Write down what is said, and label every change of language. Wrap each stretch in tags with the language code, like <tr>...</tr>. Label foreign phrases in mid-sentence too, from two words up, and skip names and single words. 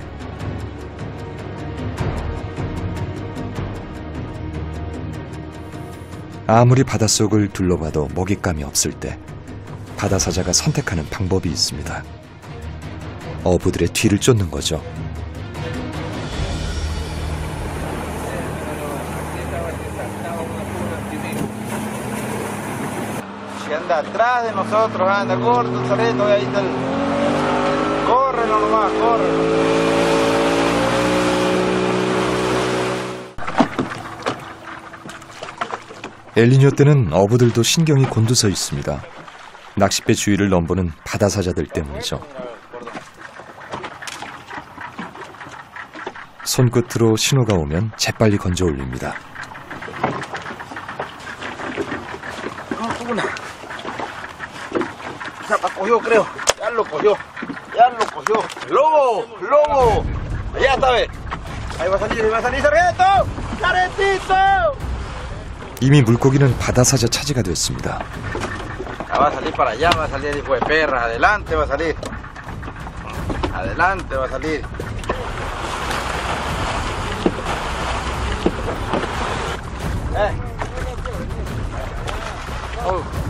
<ko>아무리 바닷속을 둘러봐도 먹잇감이 없을 때 바다사자가 선택하는 방법이 있습니다. 어부들의 뒤를 쫓는 거죠.</ko> <es>Anda atrás de nosotros, anda, corta, Sarito, ahí está. Corre nomás, corre.</es> <ko>엘니뇨 때는 어부들도 신경이 곤두서 있습니다. 낚싯배 주위를 넘보는 바다사자들 때문이죠. 손끝으로 신호가 오면 재빨리 건져 올립니다.</ko> <es>Cogió, creo. Ya lo cogió. Ya lo cogió. ¡Lobo! ¡Lobo! Allá está, ve. Ahí va a salir, Sargento. ¡Sargentito!</es> <ko>이미 물고기는 바다사자 차지가 됐습니다.</ko> <es>Va a salir para allá, va a salir el hijo de perra. Adelante va a salir. Adelante va a salir. Oh.</es>